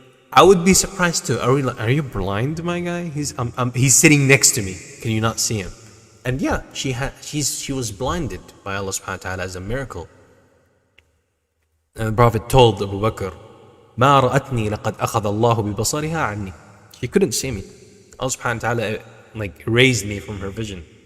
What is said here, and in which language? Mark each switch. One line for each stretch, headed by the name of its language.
English: I would be surprised too. Are you blind, my guy? He's sitting next to me. Can you not see him? And yeah, she was blinded by Allah subhanahu wa ta'ala as a miracle.
Arabic: And the Prophet told Abu Bakr, ما رأتني لقد أخذ الله ببصرها عني.
English: She couldn't see me. Allah subhanahu wa ta'ala erased me from her vision.